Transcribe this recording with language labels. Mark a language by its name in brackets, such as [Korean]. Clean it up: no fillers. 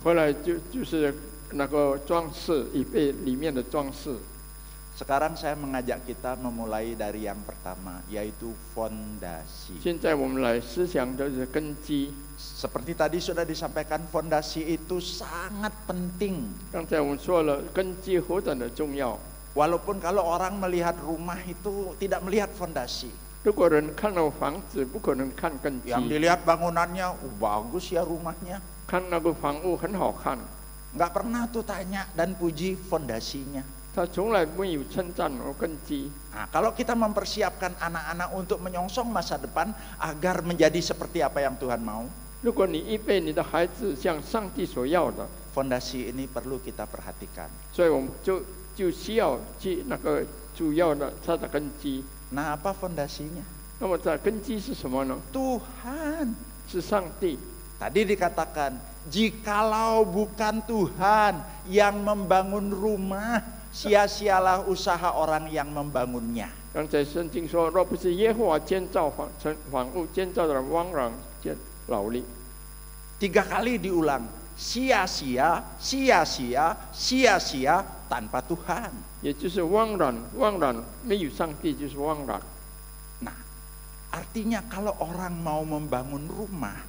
[Chinese] 后来就是那个装饰，预备里面的装饰。 [Indonesian] Sekarang saya mengajak kita memulai dari yang pertama, yaitu fondasi. [Chinese] 现在我们来思想的是根基。 [Indonesian] Seperti tadi sudah disampaikan, fondasi itu sangat penting. [Chinese] 刚才我们说了，根基何等的重要。 [Indonesian] Walaupun kalau orang melihat rumah itu tidak melihat fondasi. [Chinese] 如果人看到房子，不可能看根基。 [Indonesian] Yang dilihat bangunannya, bagus ya rumahnya. [Chinese] 看那个房屋很好看， [Indonesian] Nggak pernah tuh tanya dan puji fondasinya. [Chinese] 他从来没有称赞我根基。 [Indonesian] Nah, kalau kita mempersiapkan anak-anak untuk menyongsong masa depan agar menjadi seperti apa yang Tuhan mau, [Chinese] 如果你预备你的孩子像上帝所要的， [Indonesian] fondasi ini perlu kita perhatikan. [Chinese] 所以我们就需要去那个主要的它的根基。 [Indonesian] Nah, apa fondasinya? [Chinese] 那么它的根基是什么呢？ [Indonesian] Tuhan. [Chinese] 是上帝。 [Indonesian] Tadi dikatakan, jikalau bukan Tuhan yang membangun rumah, sia-sialah usaha orang yang membangunnya. [Chinese] 刚才圣经说，若不是耶和华建造房屋，建造的人枉然劳力。 [Indonesian] 3 kali diulang, sia-sia, sia-sia, sia-sia tanpa Tuhan. [Chinese] 也就是枉然，枉然没有上帝就是枉然。 [Indonesian] Nah, artinya kalau orang mau membangun rumah,